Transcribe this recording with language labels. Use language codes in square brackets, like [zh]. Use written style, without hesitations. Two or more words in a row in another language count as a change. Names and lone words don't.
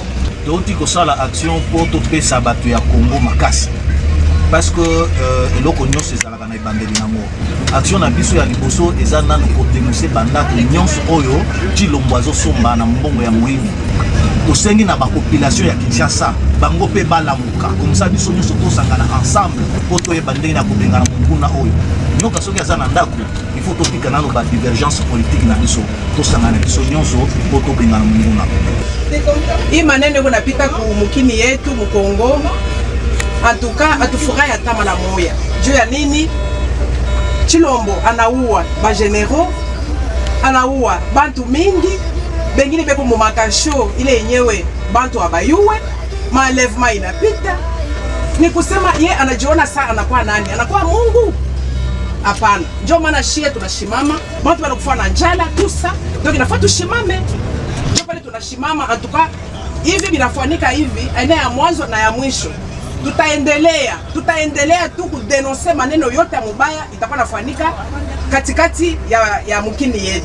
[ln] touti kosala action po topesa bato ya Congo makasi [fr] parce que [ln] eloko nyonso ezalaka na ebandeli nango action na biso ya liboso eza nanu kodénoncer bandako nyonso oyo Tshilombo azosomba na mbongo ya moyibi tosengi na bapopulation ya Kinshasa bango mpe balamuka komisa biso nyonso tosangana ensemble po toyeba ndenge na kobengana monguna oyo nyoka soki aza na ndako [fr] il faut [ln] topika nano [fr] badivergence politique [ln] na biso tosangana biso nyonso po tobengana monguna [sw] hii maneno kunapita kumukini yetu Mkongo antuka atufurahi hata mara moja juu ya nini Tshilombo anaua bageneraux anaua bantu mingi bengine beko mumakasho ile yenyewe bantu abayuwe malevema inapita ni kusema ye anajiona saa anakuwa nani anakuwa Mungu hapana ndio maana shie tunashimama bantu wanakufa na njala tusa ndio inafaa tushimame ndio pale tunashimama antuka hivi vinafuanika hivi aina ya mwanzo na ya mwisho tutaendelea tu kudenonse maneno yote ya mubaya itakuwa nafuanika katikati ya mukini yetu